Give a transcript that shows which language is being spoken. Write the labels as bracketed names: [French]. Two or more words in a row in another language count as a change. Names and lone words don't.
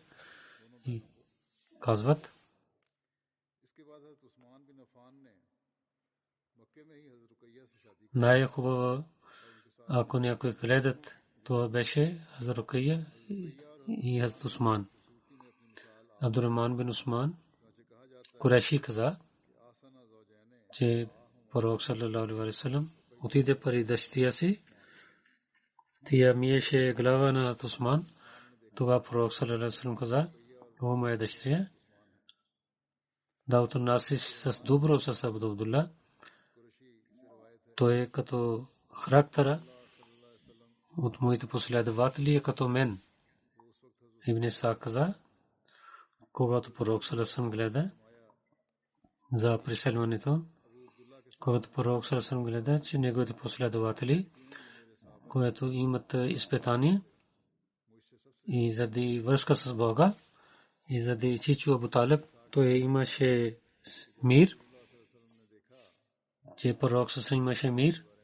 [Bulgarian] И казват, най-хубаво, ако някой гледат, това беше Хазрат Рукайя и Хазрат Усман. Абдурахман бин Усман Куреши каза, че пророк [Arabic] صلى الله عليه وسلم [Bulgarian] отиде при дъщеря си. Тя миеше глава на Усман. Тогава пророк [Arabic] صلى الله عليه وسلم [Bulgarian] каза, о моя дъщеря, да отнасиш с добро с Абдулла. Той е като характера от моите последователи, е като мен. Ибн Исаак каза, когато пророк [Arabic] صلى الله عليه وسلم [Bulgarian] гледа за преселването, когато пророк [Arabic] صلى الله عليه وسلم [Bulgarian] гледа, че неговите последователи които имат изпитание и заради връзка с Бога и заради чичо Абу Талиб, той имаше мир, че пророк със имаше мир.